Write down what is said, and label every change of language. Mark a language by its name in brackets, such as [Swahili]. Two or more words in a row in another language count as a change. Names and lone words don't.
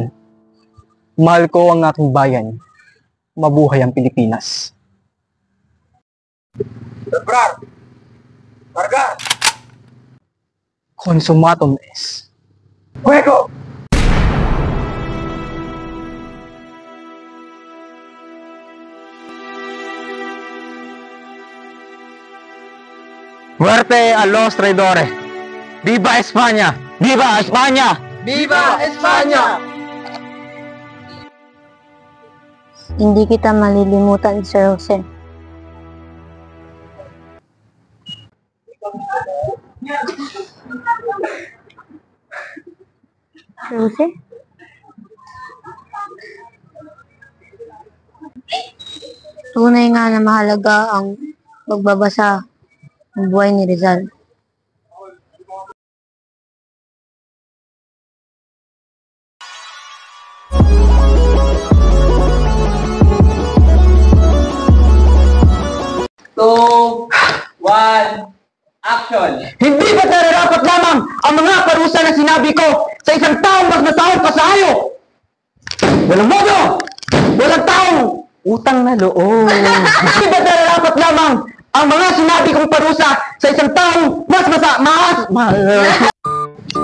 [Filipino] Mahal ko ang aking bayan. Mabuhay ang Pilipinas. Lebrar! [Spanish] Carga! [Latin] Consumatum es. [Spanish] Fuego! Muerte a los traidores. ¡Viva España! ¡Viva España! Viva España! [Filipino] Hindi kita malilimutan, Sir Jose. Sir Jose? Tunay nga na mahalaga ang pagbabasa ng buhay ni Rizal. [English] Two, one, action! [Filipino] Hindi ba nararapat lamang ang mga parusa na sinabi ko sa isang taong mas masahol pa sa hayo? Walang modo! Walang taong utang na loob. Hindi ba nararapat lamang ang mga sinabi kong parusa sa isang taong mas